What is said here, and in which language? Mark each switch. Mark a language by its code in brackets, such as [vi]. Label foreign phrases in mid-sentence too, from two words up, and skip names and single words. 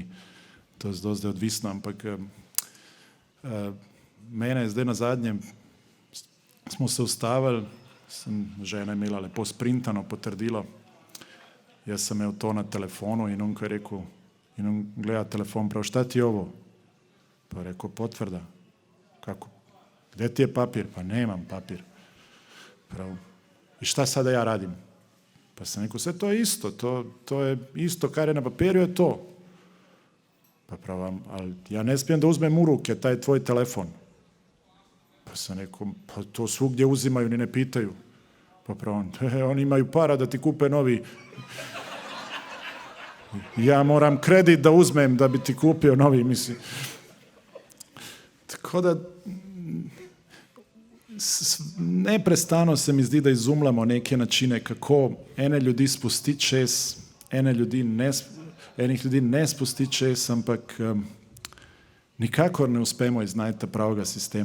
[sl] To je zdaj odvisno, ampak mene je zdaj na zadnjem, smo se ustavili, sem žena imela lepo sprintano potrdilo, jaz sem imel to na telefonu in on ko je rekel, in on gleda telefon, prav, [bs] šta ti je ovo? [sl] Pa je rekel, [bs] potvrda. Kako? Gdje ti je papir? Pa nemam papir. Prav. I šta sada ja radim? Pa sam rekao, sve to je isto, [sl] to je isto, kar je na papirju je to. [bs] Pa prav, ali ja ne smijem da uzmem u ruke taj tvoj telefon. Pa sam rekao, pa to svugdje uzimaju, ni ne pitaju. Pa prav, oni imaju para da ti kupe novi. Ja moram kredit da uzmem da bi ti kupio novi, mislim. [sl] Tako da neprestano se mi zdi, da izumljamo neke načine, kako ene ljudi spustiti čez, enih ljudi ne spustiti čez, ampak nikakor ne uspemo iznajti pravega sistema.